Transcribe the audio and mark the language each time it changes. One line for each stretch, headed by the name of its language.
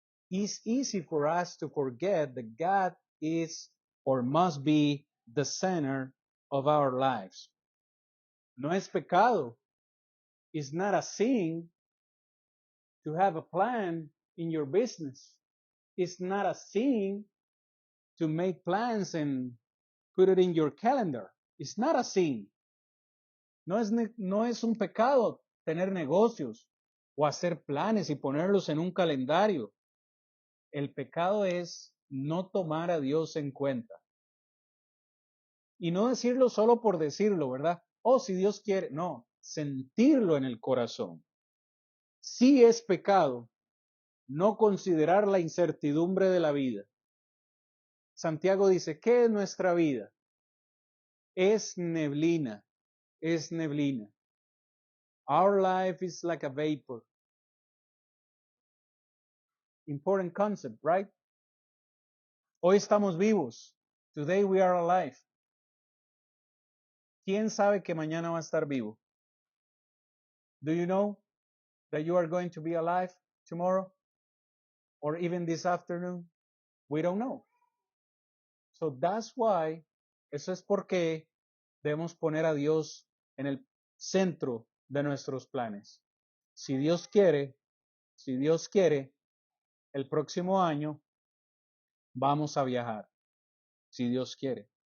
English: It's easy for us to forget that God is or must be the center of our lives.
Spanish: No es pecado.
English: It's not a sin to have a plan in your business. It's not a sin to make plans and put it in your calendar. It's not a sin.
Spanish: No es un pecado tener negocios o hacer planes y ponerlos en un calendario. El pecado es no tomar a Dios en cuenta. Y no decirlo solo por decirlo, ¿verdad? Oh, si Dios quiere. No, sentirlo en el corazón. Sí es pecado no considerar la incertidumbre de la vida. Santiago dice, ¿qué es nuestra vida? Es neblina, es neblina.
English: Our life is like a vapor. Important concept, right?
Spanish: Hoy estamos vivos.
English: Today we are alive.
Spanish: ¿Quién sabe que mañana va a estar vivo?
English: Do you know that you are going to be alive tomorrow? Or even this afternoon? We don't know. So that's why,
Spanish: eso es porque debemos poner a Dios en el centro de nuestros planes. Si Dios quiere, el próximo año vamos a viajar. Si Dios quiere.